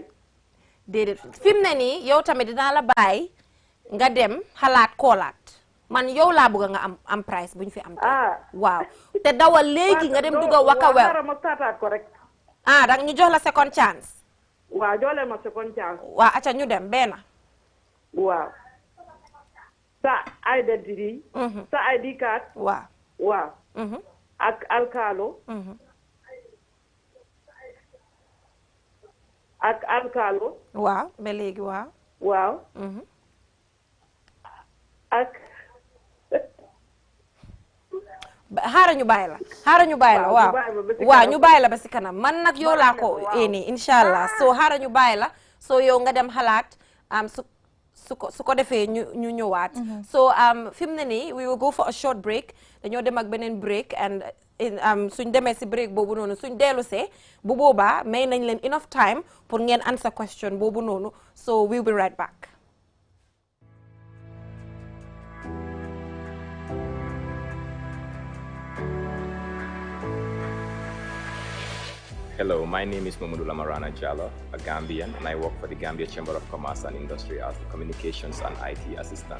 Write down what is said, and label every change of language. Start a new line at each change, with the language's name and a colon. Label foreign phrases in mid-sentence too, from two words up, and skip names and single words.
Wolof: Déedéet fi mu ne nii yow tamit dinaa la bàyyi nga dem xalaat koolaat man yow laa bëgg nga am price bu ñu fi am. Waaw te dawal léegi nga dem dugga Waka Well. Dang ñu jox la
English: second chance.
Wolof: Waaw jox leen ma
English: second chance.
Wolof: Waaw acca ñu dem benn. Waaw. Sa identity. Sa
English: ID card.
Wolof: Waaw. Waaw. Ak alkalo. Ak alkalo. Waaw ba léegi waaw. Waaw. Ak. xaaral ñu bàyyi la waaw. Waaw ñu bàyyi la ba si kanam man nag yow laa ko ini inshallah so xaaral ñu bàyyi la so yow nga dem xalaat su ko defee ñu ñëwaat so fi mu ne nii
English: we will go for a short break
Wolof: dañoo dem ak beneen
English: break and
Wolof: suñ demee si break boobu noonu suñ dellusee bu boobaa may nañ leen
English: enough time
Wolof: pour ngeen
English: answer question
Wolof: boobu noonu
English: so we'll be right back. Hello, my name is Mamadou Lamarana Jallo, a Gambian, and I work for the Gambia Chamber of Commerce and Industry as a communications and IT assistant.